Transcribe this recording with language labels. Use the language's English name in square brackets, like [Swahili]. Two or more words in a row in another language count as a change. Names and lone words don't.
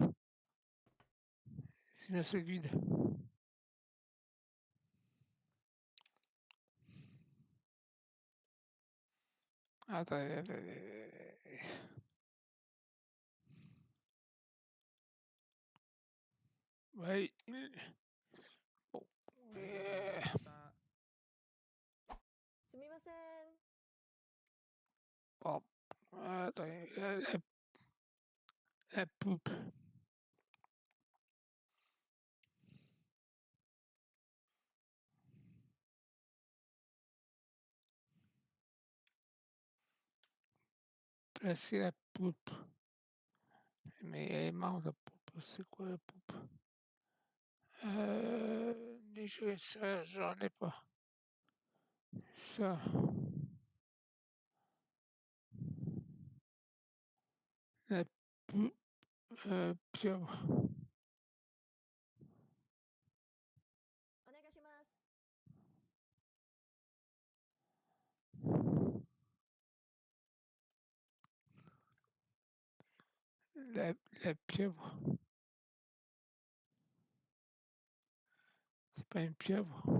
[French] C'est une assiette vide. Attendez, attendez. Ouais, bon, [Japanese] すみません。 [French] Bon, attendez, la poupe. Placer la poupe. Mais elle est marre la poupe. C'est quoi la poupe? Les jeux, ça, j'en ai pas. Ça. La poupe, pieuvre. [Japanese] お願いします。 [French] La pieuvre. C'est pas une pieuvre.